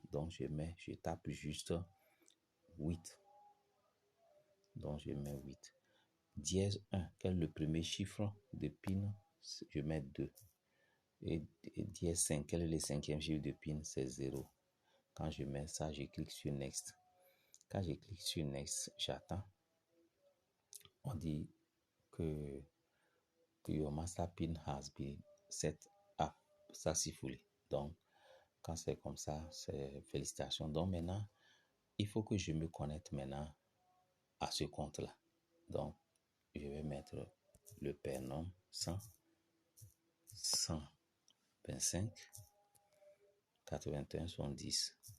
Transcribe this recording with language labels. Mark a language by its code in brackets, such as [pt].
[fr] Donc, je tape juste 8. Donc, je mets 8. Dièse 1, quel est le premier chiffre de PIN? Je mets 2. et dièse 5, quel est le cinquième chiffre de PIN? C'est 0. Quand je mets ça, je clique sur Next. Quand je clique sur Next, j'attends. On dit que [en] your master PIN has been set up successfully. [fr] Donc, quand c'est comme ça, c'est félicitations. Donc maintenant, il faut que je me connecte maintenant à ce compte-là. Donc, je vais mettre le prénom 100 125 81 70.